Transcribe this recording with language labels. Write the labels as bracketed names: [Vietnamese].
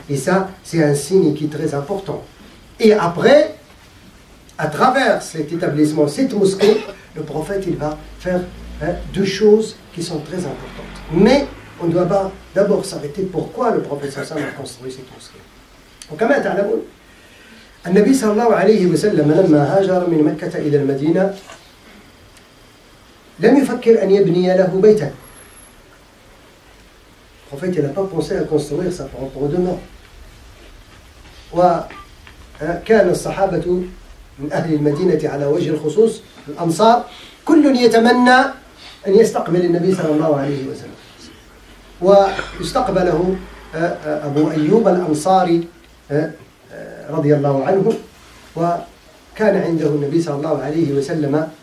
[French] Et ça, c'est un signe qui est très important. Et après, à travers cet établissement, cette mosquée, le prophète il va faire deux choses qui sont très importantes. Mais on doit d'abord s'arrêter pourquoi le prophète sallallahu alayhi wa sallam a construit cette mosquée. [Arabic] وكما تعلمون النبي صلى الله عليه وسلم لما هاجر من مكة إلى المدينة لم يفكر أن يبني له بيتا. [French] Le prophète n'a pas pensé à construire sa propre demeure. [Arabic] وكان الصحابة من أهل المدينة على وجه الخصوص الأنصار كل يتمنى أن يستقبل النبي صلى الله عليه وسلم، واستقبله أبو أيوب الأنصاري رضي الله عنه، وكان عنده النبي صلى الله عليه وسلم